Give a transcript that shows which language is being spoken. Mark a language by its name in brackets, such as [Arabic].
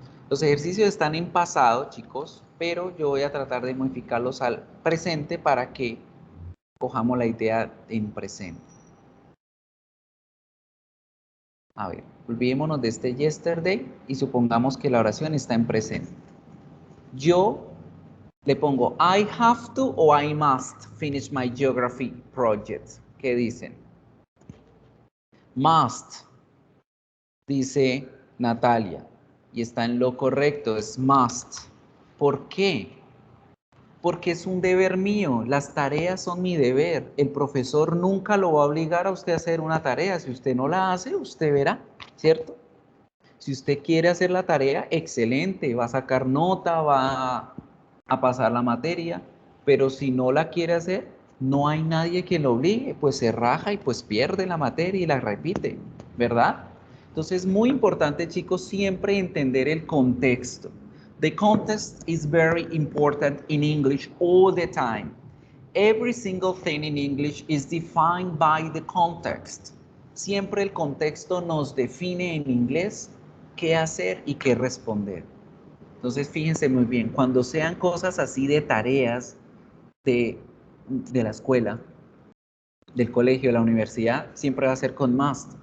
[Spanish] Los ejercicios están en pasado, chicos, pero yo voy a tratar de modificarlos al presente para que cojamos la idea en presente. A ver, olvidémonos de este yesterday y supongamos que la oración está en presente. Yo le pongo [English] I have to o I must finish my geography project. [Spanish] ¿Qué dicen? Must, dice Natalia, y está en lo correcto, es must. ¿Por qué? Porque es un deber mío, las tareas son mi deber. El profesor nunca lo va a obligar a usted a hacer una tarea. Si usted no la hace, usted verá, ¿cierto? Si usted quiere hacer la tarea, excelente, va a sacar nota, va a pasar la materia, pero si no la quiere hacer, no hay nadie que lo obligue, pues se raja y pues pierde la materia y la repite, ¿verdad? Entonces es muy importante, chicos, siempre entender el contexto. [English] The context is very important in English all the time. Every single thing in English is defined by the context. [Spanish] Siempre el contexto nos define en inglés qué hacer y qué responder. Entonces, fíjense muy bien, cuando sean cosas así de tareas de la escuela, del colegio, de la universidad, siempre va a ser con must.